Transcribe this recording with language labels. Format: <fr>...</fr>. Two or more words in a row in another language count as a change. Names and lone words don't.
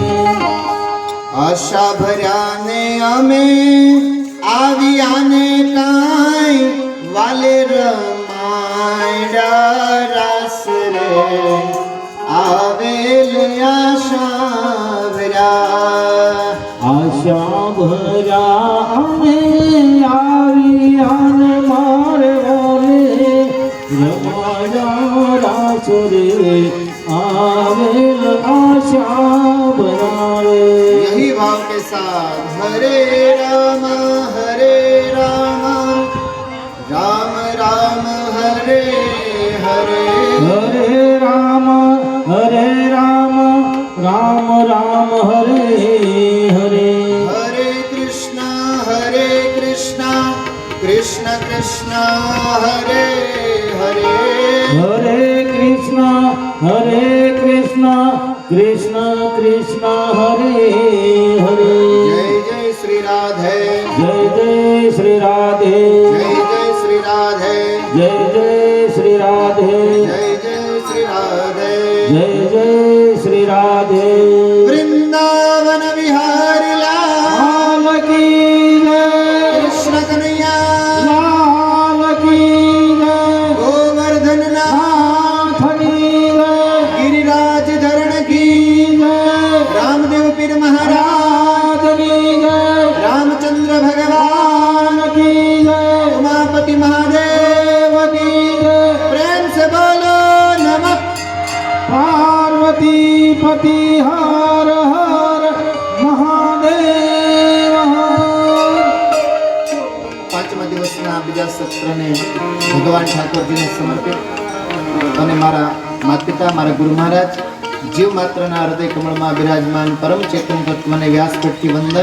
<gu>આશા ભર્યાને અમે આવ્યાને કાંઈ વાલે રમાય આવેલ આશા ભર્યા આશા ભર્યા અમે આવ્યા મારે રમાયા રાસો રે આવેલ આશા ભરાવે</gu> <hi>यही भाव के साथ</hi> <sa>हरे राम राम राम हरे हरे हरे राम राम राम हरे हरे हरे कृष्ण कृष्ण कृष्ण हरे हरे हरे कृष्ण कृष्ण कृष्ण हरे हरे</sa> <hi>जय जय श्री राधे जय जय श्री राधे जय जय श्री राधे जय जय श्री राधे जय जय श्री राधे जय जय श्री राधे वृंदावन विहारी लाल लाल की जय कृष्ण कन्हैया लाल की जय गोवर्धन</hi> <gu>નાથની જય</gu> <hi>गिरिराज धरण की જય रामदेव पीर महाराज</hi> <gu>રાજની જય</gu> <hi>रामचंद्र भगवान की जय उमापति महादेव की જય प्रेम से बोलो नमः पार्वती पति हर हर महादेव</hi> <gu>પાંચમા દિવસના બીજા સત્રને ભગવાન ઠાકોરજીને સમર્પિત અને મારા માતા પિતા મારા ગુરુ મહારાજ જીવ માત્રના હૃદય કમળમાં બિરાજમાન પરમ ચેતન તત્વને વ્યાસપીઠથી વંદન.</gu>